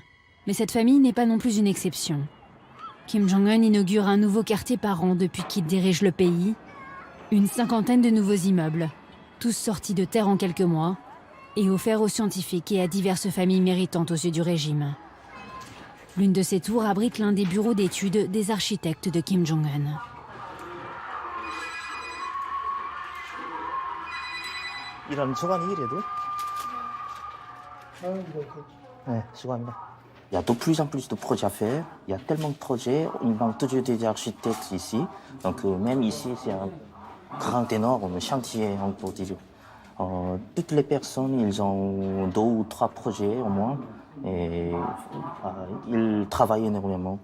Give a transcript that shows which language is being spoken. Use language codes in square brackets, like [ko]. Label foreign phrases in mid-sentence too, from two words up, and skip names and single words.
[fr] Mais cette famille n'est pas non plus une exception. Kim Jong-un inaugure un nouveau quartier par an depuis qu'il dirige le pays. Une cinquantaine de nouveaux immeubles, tous sortis de terre en quelques mois, et offerts aux scientifiques et à diverses familles méritantes aux yeux du régime. L'une de ces tours abrite l'un des bureaux d'études des architectes de Kim Jong-un. [ko] 이런 수건이 이래도? 네, 수고합니다. [fr] Il y a de plus en plus de projets à faire. Il y a tellement de projets. Il manque toujours des architectes ici. Donc même ici, c'est un grand, énorme chantier, on peut dire. Toutes les personnes, ils ont 2 ou 3 projets au moins. Et ils travaillent énormément.